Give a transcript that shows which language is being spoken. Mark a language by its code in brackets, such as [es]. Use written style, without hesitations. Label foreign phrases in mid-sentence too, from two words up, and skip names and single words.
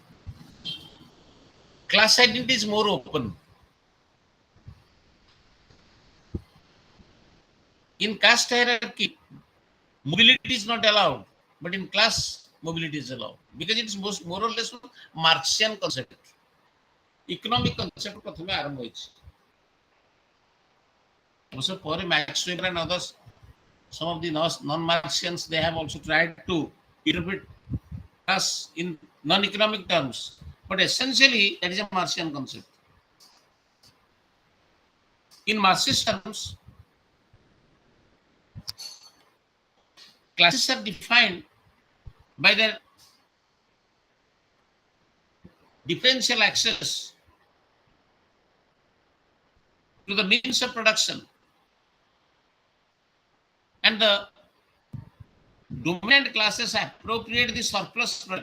[en] Class identity is more open. In caste hierarchy, mobility is not allowed, but in class, mobility is allowed because it is more or less Marxian concept. Economic concept [or] ପ୍ରଥମେ ଆରମ୍ଭ ହୋଇଛି. [en] Also, for Max Weber and others, some of the non-Marxians, they have also tried to interpret class in non-economic terms. But essentially, that is a Marxian concept. In Marxist terms, classes are defined by their differential access to the means of production and the dominant classes appropriate the surplus product.